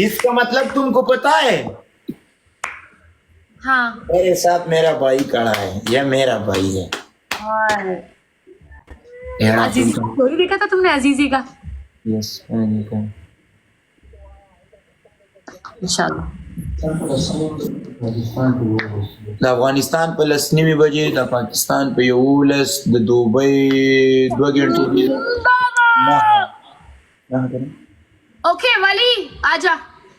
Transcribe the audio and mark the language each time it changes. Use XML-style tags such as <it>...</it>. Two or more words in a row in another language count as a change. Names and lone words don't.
<hi>इसका मतलब तुमको पता है? हाँ मेरे साथ मेरा भाई खड़ा है, यह मेरा भाई है। अजीजी स्टोरी देखा था तुमने अजीजी का? यस, मैंने देखा। इंशाल्लाह</hi> <ps>د افغانستان په لسنیمې بجې، د پاکستان په 11، د دوبۍ 2 घंटे</ps> <hi>ओके वली आजा।</hi>